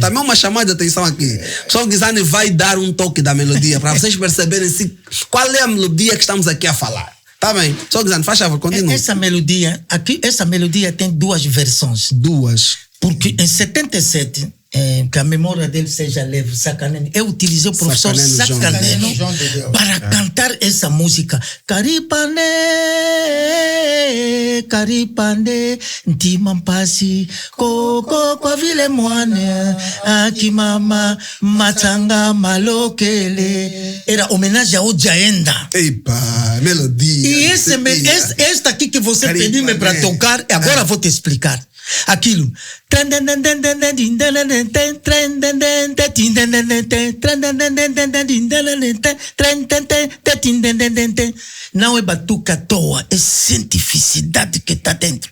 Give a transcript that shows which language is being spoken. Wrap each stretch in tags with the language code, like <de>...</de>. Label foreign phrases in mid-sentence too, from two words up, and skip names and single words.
<pt>Também é uma chamada de atenção aqui. O professor Guizani vai dar um toque da melodia para vocês perceberem qual é a melodia que estamos aqui a falar. Tá bem? Professor Guizani, faz favor, continua. Essa melodia tem duas versões. Duas. Porque em 77, que a memória dele seja leve, Sacaneno, eu utilizei o professor Sacaneno para cantar essa música.</pt> <kg>Caripane, Caripane, Ntimampasi, Koko, Kwavile Moane, Akimama, Matanga, Malokele.</kg> <pt>Era homenagem ao Jaenda. Epa, melodia. E esta aqui que você pediu-me para tocar, agora vou te explicar. Aquilo. Não é batuca à toa, é cientificidade que está dentro.</pt>